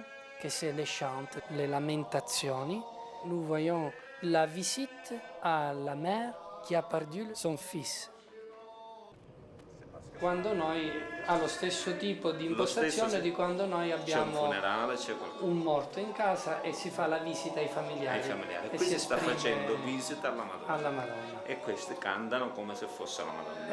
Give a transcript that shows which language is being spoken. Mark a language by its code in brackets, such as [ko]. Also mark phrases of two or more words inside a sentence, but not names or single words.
[fr] que c'est les chants, les lamentazioni, nous voyons la visite à la mère qui a perdu son fils. [it] Quando noi ha lo stesso tipo di impostazione di quando noi abbiamo c'è un funerale, c'è un morto in casa e si fa la visita ai familiari. E qui si sta facendo visita alla Madonna. E questi cantano come se fosse la Madonna.